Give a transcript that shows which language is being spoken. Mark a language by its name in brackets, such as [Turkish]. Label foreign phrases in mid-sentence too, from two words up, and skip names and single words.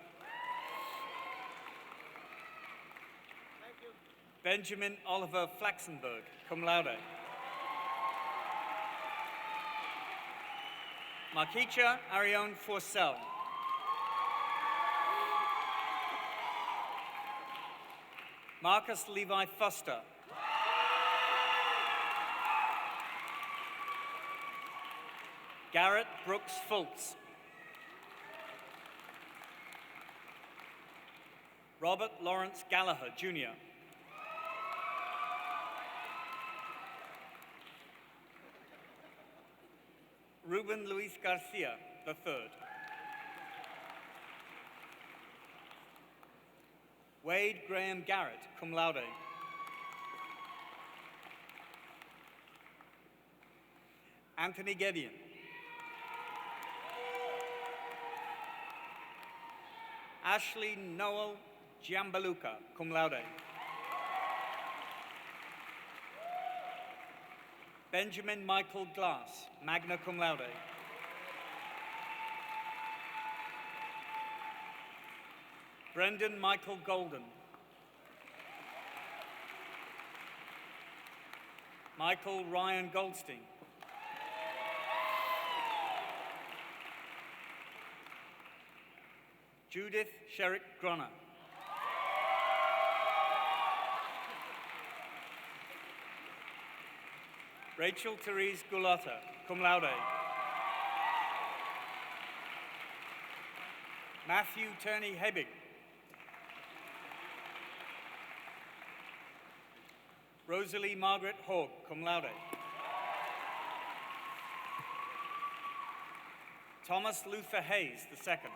[English] Benjamin Oliver Flaxenberg, [Latin] cum laude. [English] Marquicha Arione Forcell. Marcus Levi Foster. Garrett Brooks Fultz. Robert Lawrence Gallagher, Jr. Ruben Luis Garcia, III. Wade Graham Garrett, [Latin] cum laude. [English] Anthony Gedian. Ashley Noel Giambaluca, [Latin] cum laude. [English] Benjamin Michael Glass, [Latin] magna cum laude. [English] Brendan Michael Golden. Michael Ryan Goldstein. Judith Sherrick Grunner. Rachel Therese Gulata, [Latin] cum laude. [English] Matthew Turney Hebig. Rosalie Margaret Hogg, [Latin] cum laude. [English] Thomas Luther Hayes, II.